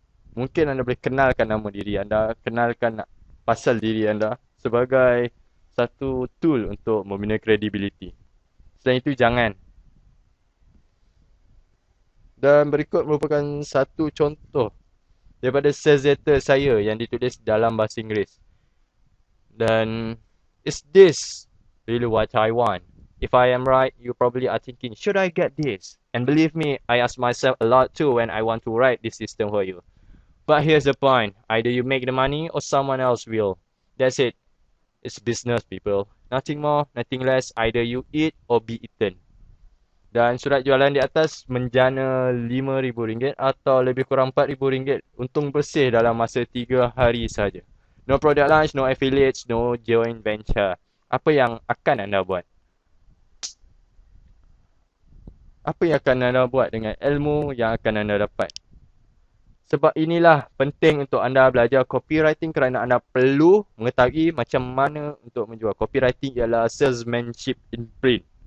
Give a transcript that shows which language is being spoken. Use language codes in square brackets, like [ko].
[ms] Mungkin anda boleh kenalkan nama diri anda, kenalkan pasal diri anda sebagai satu tool untuk membina kredibiliti. Selain itu, jangan. Dan berikut merupakan satu contoh daripada sales letter saya yang ditulis dalam bahasa Inggeris. Dan, [en] is this really what I want? If I am right, you probably are thinking, should I get this? And believe me, I ask myself a lot too when I want to write this system for you. But here's the point. Either you make the money or someone else will. That's it. It's business, people. Nothing more, nothing less. Either you eat or be eaten. [ms] Dan surat jualan di atas menjana RM5,000 atau lebih kurang RM4,000. Untung bersih dalam masa 3 hari saja. [en] No product launch, no affiliates, no joint venture. [ms] Apa yang akan anda buat? Apa yang akan anda buat dengan ilmu yang akan anda dapat? Sebab inilah penting untuk anda belajar copywriting kerana anda perlu mengetahui macam mana untuk menjual. [en] Copywriting [ms] ialah [en] salesmanship in print.